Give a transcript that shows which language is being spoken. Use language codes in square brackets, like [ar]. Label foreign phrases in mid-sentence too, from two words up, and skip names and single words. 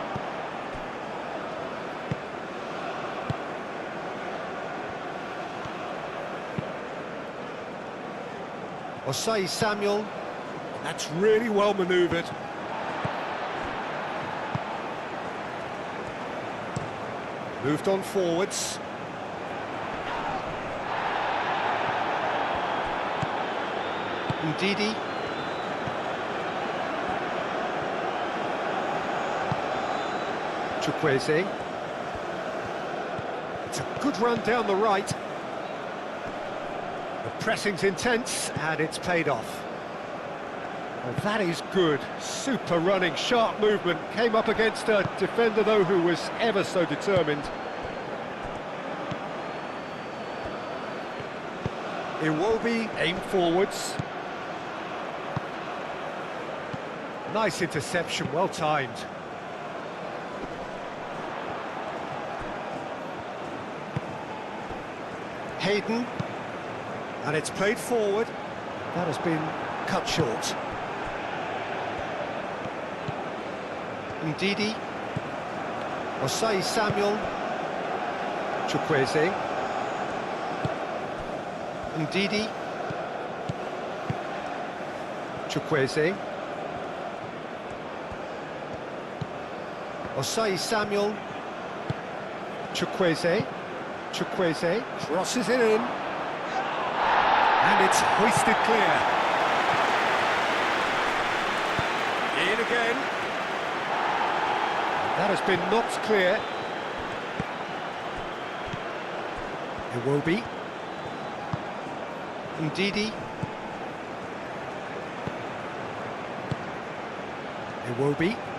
[en] Osei Samuel. That's really well manoeuvred. Moved on forwards. Ndidi. Chukwueze. It's a good run down the right. The pressing's intense and it's paid off. Well, that is good. Super running, sharp movement. Came up against a defender, though, who was ever so determined. Iwobi, aim forwards. Nice interception, well timed. Hayden, and it's played forward. That has been cut short. Ndidi, Osai Samuel, Chukwueze, Ndidi, Chukwueze, Osai Samuel, Chukwueze, Chukwueze crosses it in, and it's hoisted clear. In again. That has been knocked clear. Iwobi, Ndidi, Iwobi.